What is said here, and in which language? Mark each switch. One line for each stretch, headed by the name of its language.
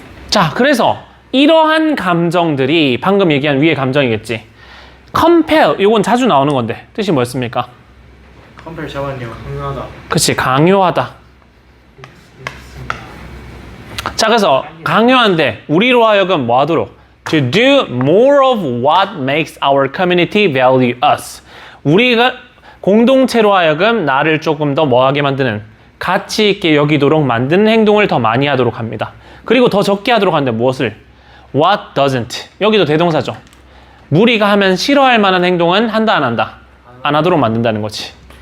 Korean: 자, 그래서 이러한 감정들이 방금 얘기한 위의 감정이겠지. compare, 이건 자주 나오는 건데 뜻이 뭐였습니까? 컴펠 잡았네요. 강요하다. 그치, 강요하다. 자, 그래서 강요한데 우리로 하여금 뭐 하도록?
English: To do more of what makes our community value us.
Korean: 우리가 공동체로 하여금 나를 조금 더 뭐하게 만드는, 가치 있게 여기도록 만드는 행동을 더 많이 하도록 합니다. 그리고 더 적게 하도록 하는데 무엇을?
English: What doesn't.
Korean: 여기도 대동사죠. 무리가 하면 싫어할 만한 행동은 한다 안 한다? 안 하도록 만든다는 거지.